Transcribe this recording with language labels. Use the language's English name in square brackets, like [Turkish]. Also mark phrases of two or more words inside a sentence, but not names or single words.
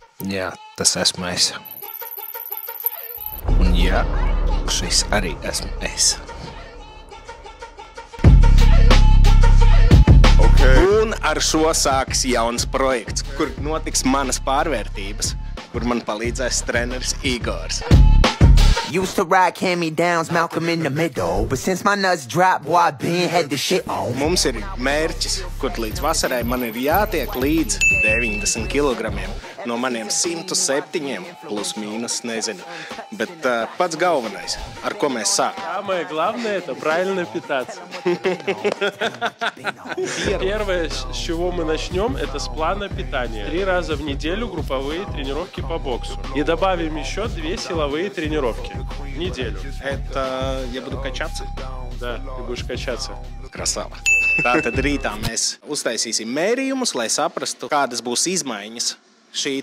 [Latvian] Jā, tas esmu es. Un jā, šis arī esmu es. Un ar šo sāks jauns projekts, kur notiks manas pārvērtības, kur man palīdzēs treneris Igors. [English] Used to ride hand-me-downs, Malcolm in the middle. But since my nuts dropped, boy, I been had the shit on. [Latvian] Mums ir mērķis, kur līdz vasarai man ir jātiek līdz 90 kilogramiem. No maniem 107 plus mīnus, nezinu. Bet pats galvenais, ar ko mēs sākam. [Russian] Самое главное – это правильно питаться. Первое, с чего мы начнем, это с плана питания. 3 раза в неделю групповые тренировки по боксу. И добавим еще 2 силовые тренировки в неделю. Это я буду качаться? Да, ты будешь качаться. Krasava. [Latvian] Tātad rītā mēs uztaisīsim mērījumus, lai saprastu, kādas būs izmaiņas šī